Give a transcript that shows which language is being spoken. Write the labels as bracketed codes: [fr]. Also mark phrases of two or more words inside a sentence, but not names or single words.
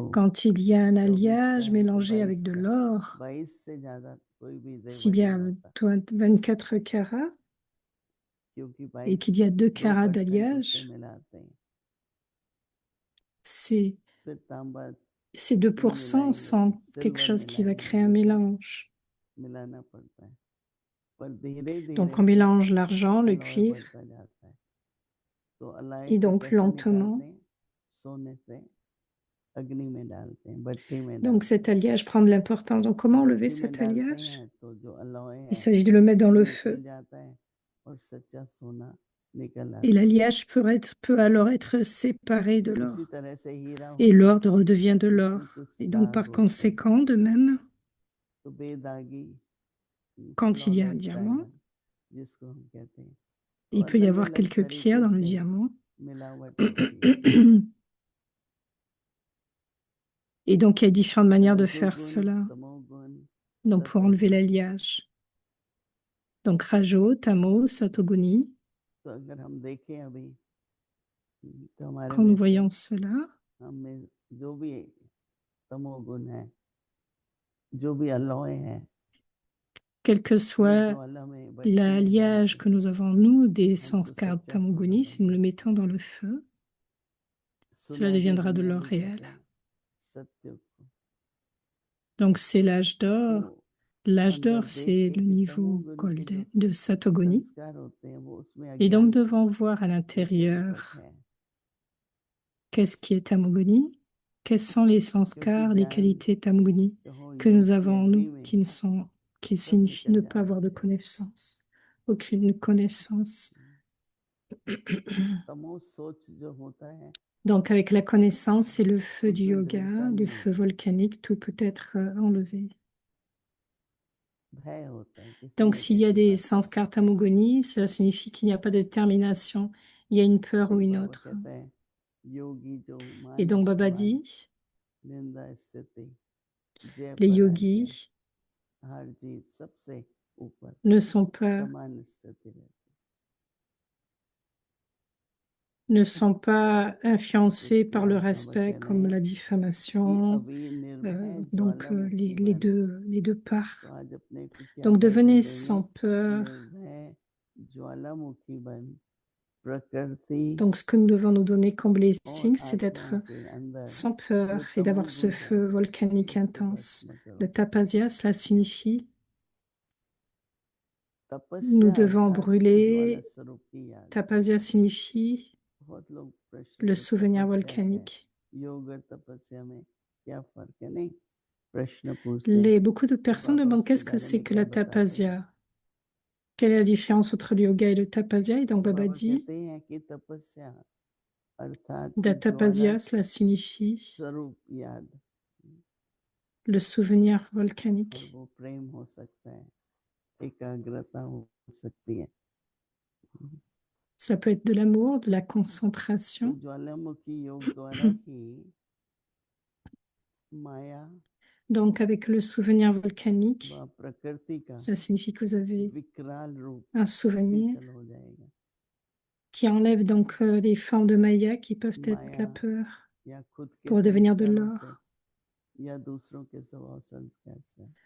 [fr] quand il y a un [hi] 24 का [fr] alliage [hi] है तो [fr] mélangé [hi] 22 [fr] avec de [hi] का, [fr] l'or, [hi] 22 से ज्यादा कोई भी जेवर [fr] s'il y [hi] नहीं [fr] a [hi] होता, [fr] 24 carats [hi] क्योंकि [fr] et [hi] 22 [fr] qu'il y a 2 carats [hi] 2% उससे [fr] d'alliage, [hi] मिलाते हैं, [fr] c'est [hi] फिर तांबा [fr] ces [hi] भी [fr] 2% [hi] मिलाएंगे, [fr] sont quelque [hi] सिल्वर [fr] chose qui va [hi] मिलाएंगे, [fr] créer un [hi] ये सब [fr] mélange. [hi] मिलाना पड़ता है, पर धीरे [fr] Donc [hi] धीरे [fr] on mélange l'argent, le [hi] अलॉय [fr] cuivre, [hi] बढ़ता जाता है। तो अलॉय [fr] et [hi] को [fr] donc [hi] कैसे निकालते [fr] lentement. [hi] हैं? सोने से अग्नि में डालते हैं, भट्टी में [fr] Donc [hi] डालते [fr] cet [hi] हैं, [fr] alliage prend de l'importance. Donc comment enlever [hi] भट्टी में [fr] cet [hi] डालते [fr] alliage? [hi] हैं तो जो अलॉय [fr] Il [hi] है [fr] s'agit de le mettre dans [hi] वो [fr] le [hi] निकल [fr] feu. [hi] जाता है और सच्चा सोना निकल [fr] Et [hi] आता है। [fr] l'alliage peut alors être séparé de [hi] इसी [fr] l'or. [hi] तरह से हीरा [fr] Et [hi] होता [fr] l'or [hi] है, [fr] redevient de [hi] उसमें [fr] l'or. [hi] कुछ [fr] Et donc [hi] दाग [fr] par [hi] होते हैं, [fr] conséquent, de même, [hi] तो बेदागी [fr] quand il y a un [hi] फ्लॉलेस [fr] diamant, [hi] डायमंड जिसको हम कहते हैं, तो [fr] il peut y [hi] अलग [fr] avoir [hi] अलग [fr] quelques pierres [hi] तरीके [fr] dans le [hi] से [fr] diamant. [hi] मिलावट होती है। [fr] Et donc il y a différentes manières de faire [hi] रजोगुण, [fr] cela. [hi] तमोगुण, [fr] Donc pour enlever [hi] सतोगुण, [fr] l'alliage. Donc Rajo, Tamo, Satoguni. [hi] तो अगर हम देखें अभी तो हमारे [fr] Quand nous [hi] में से [fr] voyons cela, [hi] हम में जो भी तमोगुण है, जो भी अलॉय है, [fr] quel que [hi] वो [fr] soit [hi] ज्वाला में भट्टी में [fr] l'alliage [hi] डालकर [fr] que nous avons, nous, des [hi] हमको [fr] sanskars [hi] सच्चा सोना [fr] Tamoguni, si nous le [hi] बनाते [fr] mettons dans le feu, [hi] हैं। [fr] cela [hi] सुनहरी [fr] deviendra de [hi] दुनिया [fr] l'or [hi] भी [fr] réel. [hi] कहते हैं सत्य को। [fr] Donc c'est l'âge d'or. [hi] तो [fr] L'âge [hi] अंदर [fr] d'or, [hi] देख [fr] c'est [hi] के [fr] le [hi] कि [fr] niveau [hi] तमोगुण के जो [fr] golden de Satogoni. [hi] संस्कार होते हैं वो उसमें [fr] Et donc [hi] अज्ञान [fr] devons voir à [hi] जैसे निकट [fr] l'intérieur [hi] है, [fr] qu'est-ce qui est Tamoguni, quels sont les [hi] क्योंकि [fr] sanskars, les [hi] ज्ञान [fr] qualités Tamoguni [hi] कहो [fr] que nous [hi] योग की [fr] avons en [hi] अग्नि [fr] nous, [hi] में [fr] qui [hi] सब [fr] signifient [hi] निकल [fr] ne pas [hi] जाना [fr] avoir de [hi] चाहिए। [fr] connaissance, aucune connaissance. [hi] तमो सोच जो होता है [fr] Donc, avec la connaissance et le feu du [hi] उसमें [fr] yoga, [hi] दृढ़ता [fr] du [hi] नहीं [fr] feu [hi] होती, [fr] volcanique, tout peut être enlevé. [hi] भय होता है किसी [fr] Donc, [hi] न [fr] s'il y a [hi] किसी [fr] des [hi] बात का। [fr] sanskars tamogoni, cela signifie qu'il n'y a pas de détermination. Il y a une peur ou [hi] फिर [fr] une [hi] बाबा [fr] autre. [hi] कहते हैं योगी जो [fr] Et [hi] मान [fr] donc, Baba [hi] अपमान [fr] dit, [hi] निंदा स्थिति जय [fr] les [hi] पराजय [fr] yogis [hi] हार जीत सबसे ऊपर [fr] ne sont pas, [hi] समान स्थिति रहती [fr] ne sont pas [hi] है। [fr] influencés [hi] इसके [fr] par le [hi] बाद बाबा [fr] respect, [hi] कह रहे [fr] comme [hi] हैं [fr] la [hi] कि [fr] diffamation. [hi] अभी euh, निर्भय [fr] donc, [hi] ज्वालामुखी बन। [fr] les deux [hi] तो [fr] parts. [hi] आज अपने को क्या [fr] Donc, [hi] टाइटल [fr] devenez [hi] देंगे? [fr] sans peur. [hi] निर्भय ज्वालामुखी बन, प्रकृति [fr] Donc, ce que nous devons nous donner comme [hi] और [fr] blessing, c'est d'être [hi] आत्मा के अंदर [fr] sans peur [hi] जो [fr] et d'avoir ce [hi] तमोगुण है [fr] feu volcanique [hi] उसको [fr] intense. [hi] भस्म [fr] Le [hi] करो। [fr] tapasya, cela signifie nous [hi] तपस्या [fr] devons [hi] अर्थात ज्वाला [fr] brûler. [hi] स्वरूप की याद। [fr] Tapasya signifie [hi] बहुत लोग प्रश्न [fr] le [hi] जो [fr] souvenir [hi] तपस्या है [fr] volcanique. [hi] योग और तपस्या में क्या फर्क है, नहीं प्रश्न पूछते हैं [fr] Beaucoup de [hi] तो [fr] personnes [hi] बाबा [fr] demandent [hi] उसके [fr] qu'est-ce que [hi] बारे [fr] c'est [hi] में [fr] que [hi] क्या [fr] la [hi] बताते हैं? [fr] tapasya? Quelle est la différence entre le yoga et le tapasya? Et [hi] तो [fr] donc Baba [hi] बाबा [fr] dit, [hi] कहते हैं कि तपस्या अर्थात [fr] la [hi] ज्वाला [fr] tapasya, cela signifie [hi] स्वरूप याद, [fr] le souvenir [hi] और [fr] volcanique. [hi] वो प्रेम हो सकता है, एकाग्रता हो सकती है। [fr] Ça peut être de l'amour, de la [hi] तो [fr] concentration. [hi] ज्वालामुखी योग द्वारा ही माया [fr] Donc avec le souvenir [hi] व [fr] volcanique, [hi] प्रकृति का [fr] ça signifie que vous avez [hi] विकराल रूप [fr] un souvenir [hi] शीतल हो जाएगा। [fr] qui enlève donc les formes de Maya qui peuvent être [hi] माया [fr] la peur [hi] या खुद के [fr] pour devenir de [hi] संस्कारों [fr] l'or. [hi] से या दूसरों के स्वभाव संस्कार से,